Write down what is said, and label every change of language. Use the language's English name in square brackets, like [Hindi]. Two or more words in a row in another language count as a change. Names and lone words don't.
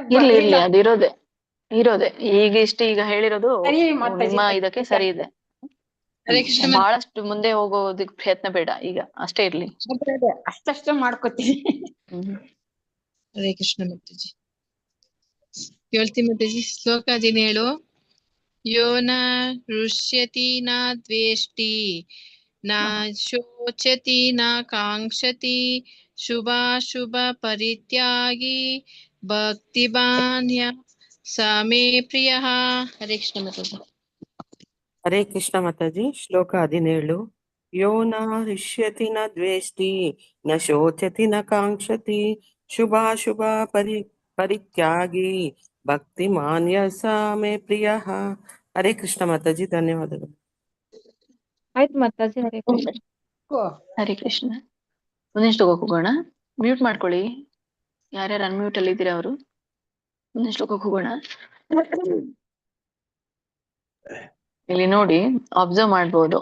[Kannada] ಇರ್ಲಿ ಅದು ಇರೋದೆ ಈಗ ಹೇಳಿರೋದು ಸರಿ ಮಾತಾಜಿ. ನಿಮ್ಮ ಇದಕ್ಕೆ ಸರಿ ಇದೆ. ಬಹಳಷ್ಟು ಮುಂದೆ ಹೋಗೋದಕ್ಕೆ ಪ್ರಯತ್ನ ಬೇಡ, ಈಗ ಅಷ್ಟೇ ಇರ್ಲಿ. ಅಷ್ಟೇ ಮಾಡ್ಕೋತೀವಿ. ಹರೇ ಕೃಷ್ಣ ಮಾತಾಜಿ. ಹೇಳ್ತಿ ಮಾತಾಜಿ. ಶ್ಲೋಕ 17. [Sanskrit] ಯೋ ನ ಹೃಷ್ಯತಿ ನ ದ್ವೇಷ್ಟಿ ನ ಶೋಚತಿ ನ ಕಾಂಕ್ಷತಿ ಶುಭಾಶುಭ ಪರಿತ್ಯಾಗಿ ಭಕ್ತಿಮಾನ್ಯ ಸಮೇ ಪ್ರಿಯ. [Kannada] ಹರೇ ಕೃಷ್ಣ ಮಾತಾಜಿ. ಹರೇ ಕೃಷ್ಣ ಮಾತಾಜಿ. ಶ್ಲೋಕ 17. [Sanskrit] ಯೋ ನ ಹೃಷ್ಯತಿ ನ ದ್ವೇಷ್ಟಿ ನ ಶೋಚತಿ ನ ಕಾಂಕ್ಷತಿ ಶುಭಾಶುಭ ಪರಿತ್ಯಾಗಿ ಭಕ್ತಿಮಾನ್ಯ ಸಮೇ ಪ್ರಿಯ. [Kannada] ಹರೇ ಕೃಷ್ಣ ಮಾತಾಜಿ. ಧನ್ಯವಾದಗಳು. ಆಯ್ತು ಮಾತಾಜಿ. ಹರೇ ಕೃಷ್ಣ. ಹರೇ ಕೃಷ್ಣ. ಮುಂದಿನ ಶ್ಲೋಕಕ್ಕೆ ಹೋಗೋಣ. ಮ್ಯೂಟ್ ಮಾಡ್ಕೊಳ್ಳಿ, ಯಾರ್ಯಾರು ಅನ್ಮ್ಯೂಟ್ ಅಲ್ಲಿ ಇದ್ದೀರಾ ಅವರು. ಮುಂದಿನ ಶ್ಲೋಕಕ್ಕೆ ಹೋಗೋಣ. ಇಲ್ಲಿ ನೋಡಿ, ಅಬ್ಸರ್ವ್ ಮಾಡ್ಬೋದು.